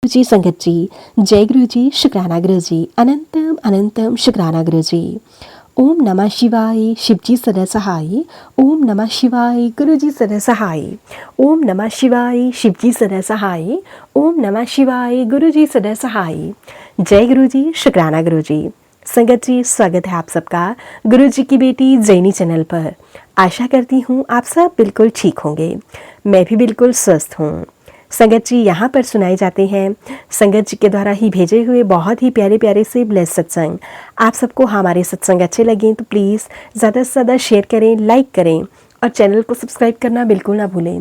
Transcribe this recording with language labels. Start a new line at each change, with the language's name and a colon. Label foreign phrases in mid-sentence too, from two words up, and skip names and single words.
Hindi: जी संगत जी, जय गुरु जी, शुक्राना गुरु जी, अनंतम अनंतम शुक्राना गुरु जी।
Sanskrit: ओम नमः शिवाय,
Hindi: शिव जी सदा सहाय।
Sanskrit: ओम नमः शिवाय,
Hindi: गुरु जी सदा सहाय।
Sanskrit: ओम नमः शिवाय,
Hindi: शिव जी सदा सहाय।
Sanskrit: ओम नमः शिवाय,
Hindi: गुरु जी सदा सहाय। जय गुरु जी, शुक्राना गुरु जी। संगत जी, स्वागत है आप सबका गुरु जी की बेटी जैनी चैनल पर। आशा करती हूँ आप सब बिल्कुल ठीक होंगे। मैं भी बिल्कुल स्वस्थ हूँ। संगत जी, यहाँ पर सुनाए जाते हैं संगत जी के द्वारा ही भेजे हुए बहुत ही प्यारे प्यारे से ब्लेस सत्संग। आप सबको हमारे सत्संग अच्छे लगें तो प्लीज़ ज़्यादा से ज़्यादा शेयर करें, लाइक करें और चैनल को सब्सक्राइब करना बिल्कुल ना भूलें।